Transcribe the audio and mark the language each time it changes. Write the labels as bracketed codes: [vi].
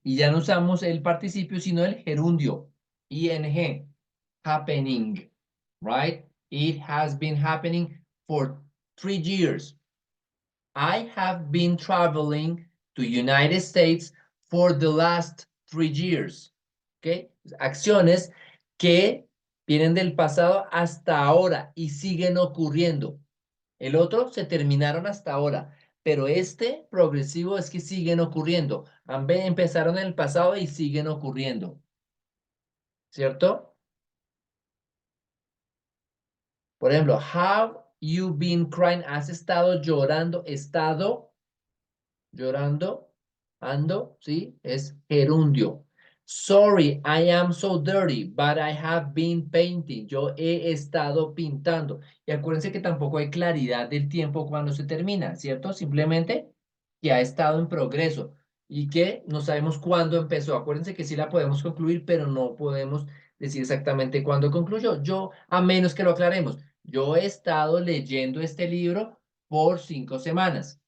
[es] Y ya no usamos el participio, sino el gerundio. ING. [en] Happening. Right? It has been happening for 3 years. I have been traveling to United States for the last 3 years. [es] ¿Ok? Acciones que vienen del pasado hasta ahora y siguen ocurriendo. El otro se terminaron hasta ahora, pero este progresivo es que siguen ocurriendo. Empezaron en el pasado y siguen ocurriendo. ¿Cierto? Por ejemplo, [en] have you been crying? [es] ¿Has estado llorando? Llorando, ando, ¿sí? Es gerundio. [en] Sorry, I am so dirty, but I have been painting. [es] Yo he estado pintando. Y acuérdense que tampoco hay claridad del tiempo cuando se termina, ¿cierto? Simplemente que ha estado en progreso y que no sabemos cuándo empezó. Acuérdense que sí la podemos concluir, pero no podemos decir exactamente cuándo concluyó. Yo, a menos que lo aclaremos, yo he estado leyendo este libro por 5 semanas.